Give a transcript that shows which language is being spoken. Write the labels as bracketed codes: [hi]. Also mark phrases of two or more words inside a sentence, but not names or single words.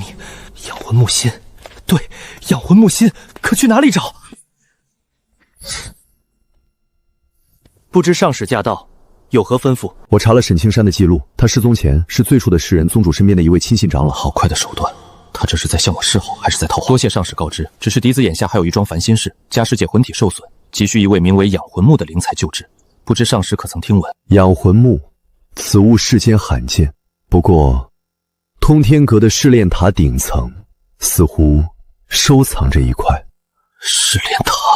[zh] 養魂木心，對，養魂木心，可去哪裡找？不知上使駕到，有何吩咐？我查了沈青山的記錄，他失蹤前是最初的世人宗主身邊的一位親信長老。好快的手段，他這是在向我示好，還是在套話？多謝上使告知，只是嫡子眼下還有一樁煩心事，家師姐魂體受損，急需一位名為養魂木的靈才救治，不知上使可曾聽聞？養魂木，此物世間罕見，不過通天閣的試煉塔頂層似乎收藏着一塊。試煉塔？